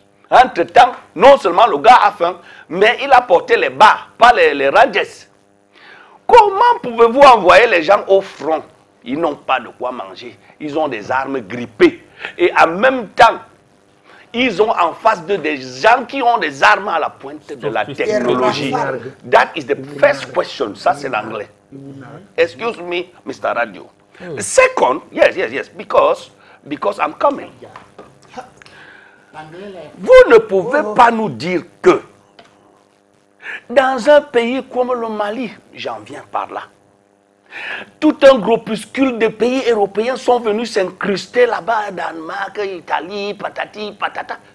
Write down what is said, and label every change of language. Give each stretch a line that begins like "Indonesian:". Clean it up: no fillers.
French: Entre-temps, non seulement le gars a faim, mais il a porté les bas, pas les Rangers. Comment pouvez-vous envoyer les gens au front? Ils n'ont pas de quoi manger. Ils ont des armes grippées. Et en même temps, ils ont en face d'eux des gens qui ont des armes à la pointe de la technologie.
English: That is the first question.
French: Ça, c'est l'anglais.
English: Excuse me, Mr. Radio. Second, yes, because I'm coming.
French: Vous ne pouvez pas nous dire que dans un pays comme le Mali, j'en viens par là, tout un groupuscule de pays européens sont venus s'incruster là-bas, Danemark, Italie, patati, patata.